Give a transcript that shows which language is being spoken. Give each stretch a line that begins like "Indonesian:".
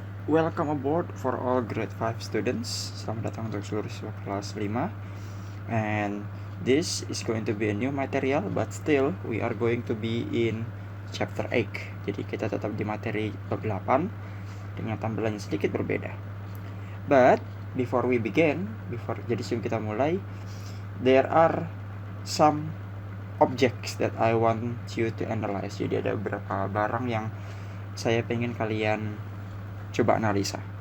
English: Welcome aboard for all grade 5 students.
Indonesian: Selamat datang untuk seluruh siswa kelas 5.
English: And this is going to be a new material, but still we are going to be in chapter 8.
Indonesian: Jadi kita tetap di materi bab 8 dengan tampilannya sedikit berbeda.
English: But before we begin,
Indonesian: jadi sebelum kita mulai,
English: there are some objects that I want you to analyze.
Indonesian: Jadi ada beberapa barang yang saya pengen kalian coba analisa.